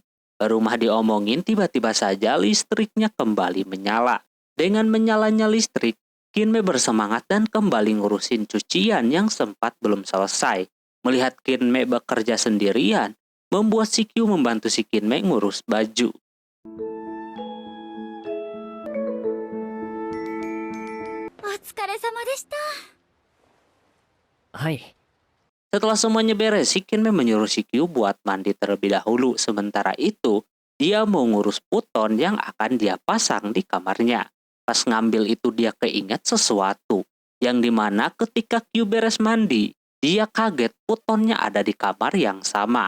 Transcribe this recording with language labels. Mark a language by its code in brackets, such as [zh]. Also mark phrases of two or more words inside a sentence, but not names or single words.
[id] Baru mah diomongin tiba-tiba saja listriknya kembali menyala. Dengan menyalanya listrik, Kinme bersemangat dan kembali ngurusin cucian yang sempat belum selesai. Melihat Kinme bekerja sendirian, membuat si Kyu membantu si Kinmei ngurus baju. [ja] お疲れ様でした。はい。 [id] Setelah semuanya beres, si Kinmei menyuruh si Kyu buat mandi terlebih dahulu. Sementara itu, dia mau ngurus futon yang akan dia pasang di kamarnya. Pas ngambil itu dia keinget sesuatu. Yang dimana ketika Kyu beres mandi, dia kaget futonnya ada di kamar yang sama.